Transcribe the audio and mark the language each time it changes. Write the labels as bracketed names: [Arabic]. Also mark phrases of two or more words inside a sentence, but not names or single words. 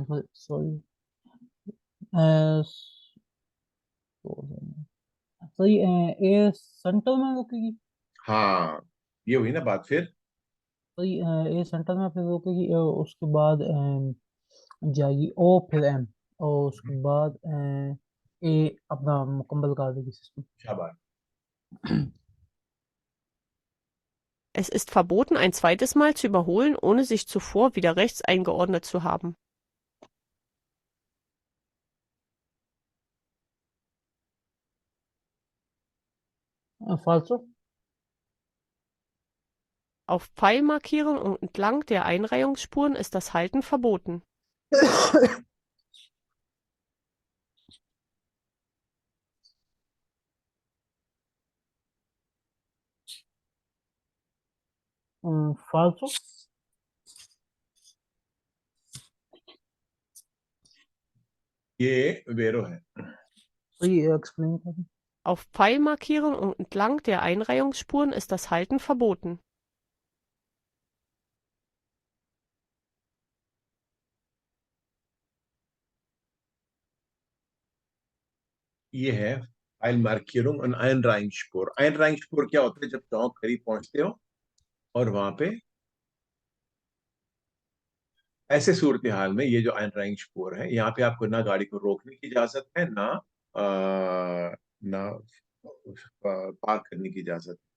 [English] sorry sorry, sorry [Hindi] ए सेंटर में रुकेगी। हाँ, ये हुई ना बात फिर। सॉरी ए सेंटर में फिर रुकेगी, उसके बाद जाएगी ओ फिर एम, और उसके बाद ए अपना मुकम्मल कर देगी सिस्टम। शाबाश। [German] Es ist verboten, ein zweites Mal zu überholen, ohne sich zuvor wieder rechts eingeordnet zu haben. फाल्सो। Auf Pfeilmarkierungen und entlang der Einreihungsspuren ist das Halten verboten. फाल्सो। [Hindi] ये वेरो है। [English] sorry explain [Hindi] कर दें। [German] Auf Pfeilmarkierungen und entlang der Einreihungsspuren ist das Halten verboten. [Hindi] ये है [German] Eilmarkierung und Einreihungsspur। [Hindi] Einreihungsspur क्या होता है? जब चौक करीब पहुंचते हो और वहां पे ऐसे सूरत हाल में ये जो Einreihungsspur है, यहाँ पे आपको ना गाड़ी को रोकने की इजाजत है, ना ना पार्क करने की इजाजत।